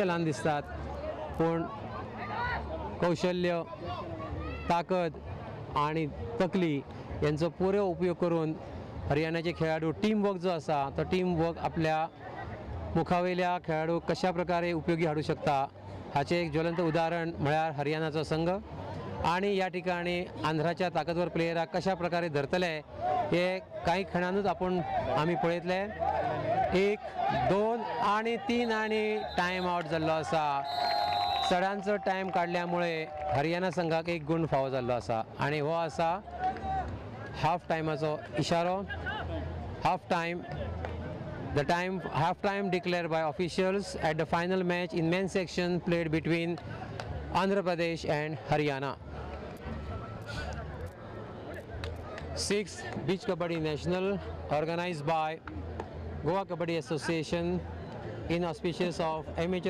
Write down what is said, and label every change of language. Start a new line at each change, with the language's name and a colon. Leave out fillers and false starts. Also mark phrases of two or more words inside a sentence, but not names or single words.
Konkani: लहान दिसतात पण कौशल्य, ताकद आणि तकली यांचा पुरे उपयोग करून हरियाणाचे खेळाडू टीमवर्क जो असा तो टीमवर्क आपल्या मुखावेल्या खेळाडू कशा प्रकारे उपयोगी हाडू शकता हाचे एक ज्वलंत उदाहरण म्हळ्यार हरियाणाचा संघ. आणि या ठिकाणी आंध्राच्या ताकदवर प्लेयराक कशा प्रकारे धरतले हे काही क्षणांतूच आम्ही पळयतले. 1, 2 आणि 3 आणि
English: time out
Konkani: जाल्लो आसा. चढांचो टाइम काडल्यामुळे हरियाणा संघाक 1 गुण फावो जाल्लो आसा आणि हो आसा हाफ टायमाचो इशारो.
English: हाफ time declared by officials at the final match in men's section played between Andhra Pradesh and Haryana. 6th Beach Kabaddi National organized by Goa Kabaddi Association in auspices of Amateur